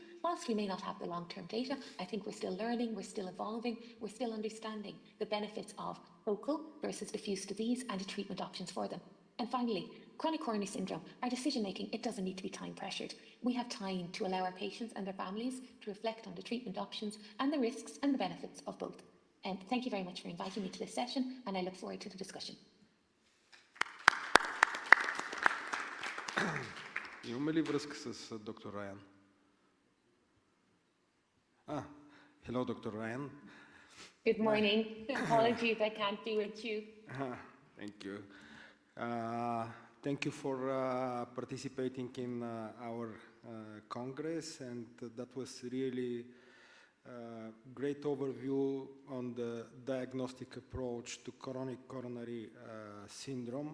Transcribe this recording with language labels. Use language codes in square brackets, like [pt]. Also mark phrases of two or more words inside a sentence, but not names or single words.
[en] Whilst we may not have the long-term data, I think we're still learning, we're still evolving, we're still understanding the benefits of focal versus diffuse disease and the treatment options for them. And finally, chronic coronary syndrome, our decision-making, it doesn't need to be time-pressured. We have time to allow our patients and their families to reflect on the treatment options and the risks and the benefits of both. Thank you very much for inviting me to this session, and I look forward to the discussion. [bg] Имаме ли връзка с доктор Райан? [en] Hello, Dr. Ryan. Good morning. Apologies, I can't be with you. Thank you. Thank you for participating in our Congress, and that was really great overview on the diagnostic approach to chronic coronary syndrome.